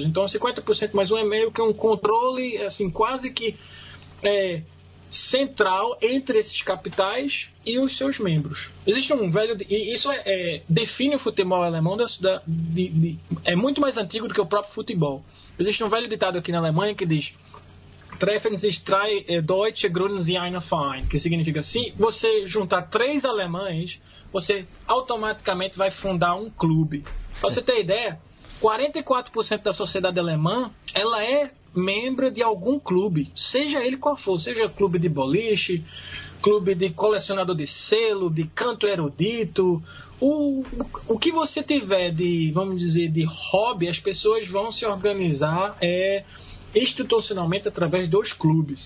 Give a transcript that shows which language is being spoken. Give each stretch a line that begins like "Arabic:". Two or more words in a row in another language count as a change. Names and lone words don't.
Portuguese: Então 50% mais um é meio que um controle assim, quase que central entre esses capitais e os seus membros. Existe um velho... E isso define o futebol alemão, é muito mais antigo do que o próprio futebol. Existe um velho ditado aqui na Alemanha que diz:
German: Treffen sich drei Deutsche, gründen sie einen Verein,
Portuguese: que significa, se você juntar 3 alemães, você automaticamente vai fundar um clube. Pra você ter ideia, 44% da sociedade alemã, ela é membro de algum clube, seja ele qual for, seja clube de boliche, clube de colecionador de selo, de canto erudito, o que você tiver de, vamos dizer, de hobby, as pessoas vão se organizar institucionalmente através dos clubes.